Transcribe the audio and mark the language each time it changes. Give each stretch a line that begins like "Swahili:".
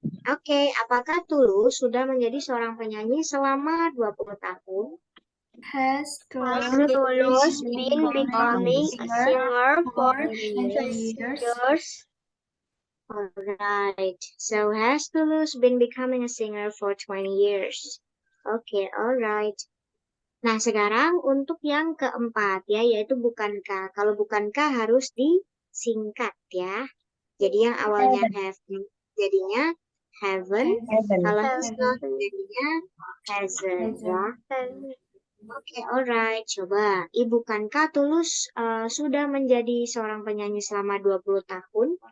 Indonesian: Oke, apakah Tulus sudah menjadi seorang penyanyi selama 20 tahun?
English: Has Tulus been becoming a singer for 20 years? Alright, so has Tulus been becoming a singer for 20 years? Oke, alright.
Indonesian: Nah, sekarang untuk yang keempat ya, yaitu bukankah. Kalau bukankah harus disingkat ya. Jadi yang awalnya have jadinya haven't. Kalau has not jadinya hasn't ya. Oke, alright. Coba, bukankah Tulus sudah menjadi seorang penyanyi selama 20 tahun?